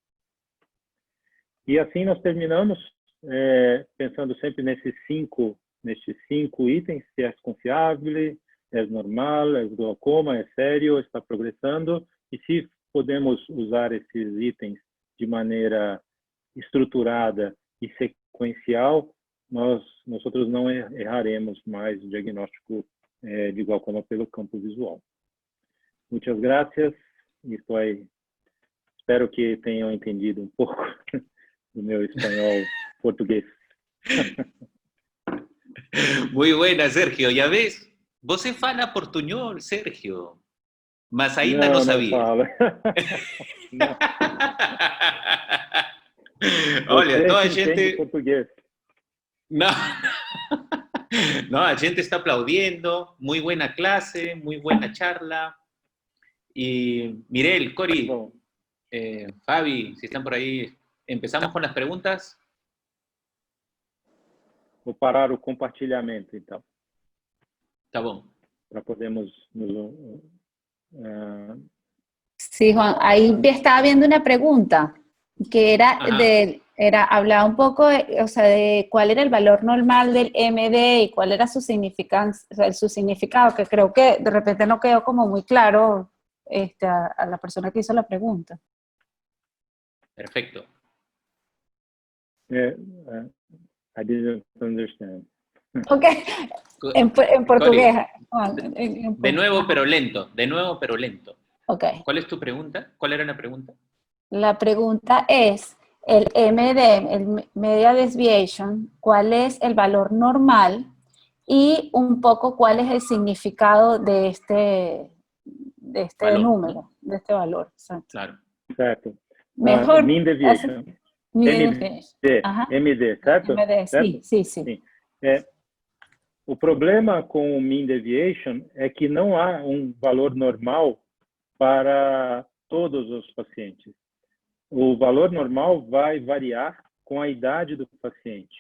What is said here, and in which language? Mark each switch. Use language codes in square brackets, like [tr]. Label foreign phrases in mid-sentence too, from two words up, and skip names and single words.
[pt] E assim nós terminamos, pensando sempre nesses cinco itens: se é confiável, é normal, é glaucoma, é sério, está progressando, e se podemos usar esses itens de maneira estruturada e sequencial, nós não erraremos mais o diagnóstico de glaucoma pelo campo visual. Muitas gracias. Espero que tenham entendido um pouco do meu espanhol português. [es] Muy buena, Sergio. Ya ves, [pt] você fala portuñol, Sergio. Mas ainda não sabia. Não fala. Não. Olha, então a entende gente... português. [es] No. [pt] No, a gente está aplaudiendo. [es] Muy buena clase, muy buena charla. Y Mirel, Cori, Fabi, si están por ahí, ¿empezamos con las preguntas? [pt] Vou parar o compartilhamento, então. Tá bom. Para podermos... [es] Sí, Juan, ahí estaba viendo una pregunta que hablaba un poco, de cuál era el valor normal del MD y cuál era su significado, que creo que de repente no quedó como muy claro a la persona que hizo la pregunta. Perfecto. [en] I didn't understand. [es] Ok, en portugués. De nuevo, pero lento. Ok. ¿Cuál es tu pregunta? ¿Cuál era la pregunta? La pregunta es, el MD, el [en] Media Desviation, [es] ¿cuál es el valor normal? Y un poco cuál es el significado de este valor, número, ¿no? De este valor. Exacto. Claro. [pt] Certo. [es] Mejor. [en] Mean Deviation. MD, [pt] certo? MD, certo? Sim. O problema com o [en] Mean Deviation [pt] é que não há um valor normal para todos os pacientes. O valor normal vai variar com a idade do paciente.